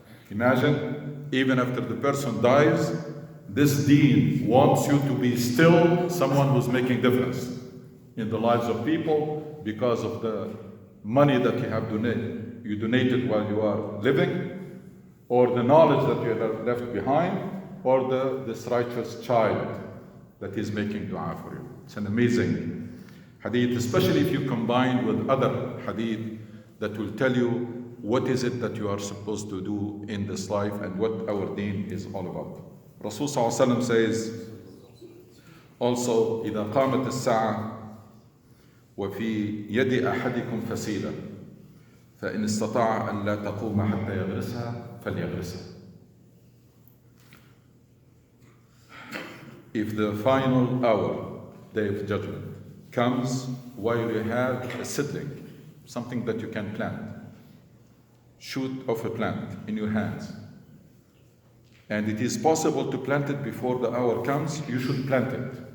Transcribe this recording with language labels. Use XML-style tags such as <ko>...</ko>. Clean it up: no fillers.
<en>Imagine, even after the person dies, this deen wants you to be still someone who's making difference in the lives of people because of the money that you donated while you are living, or the knowledge that you have left behind, or this righteous child that is making dua for you. It's an amazing hadith, especially if you combine with other hadith that will tell you what is it that you are supposed to do in this life and what our deen is all about.</en> <ar>Rasul sallallahu alaihi wasallam says also, إذا قامت الساعة وفي يد أحدكم فسيلة فإن استطاع أن لا تقوم حتى يغرسها فليغرسها.</ar> <en>If the final hour, day of judgment, comes while you have a seedling, something that you can plant, shoot of a plant in your hands, and it is possible to plant it before the hour comes, you should plant it.</en>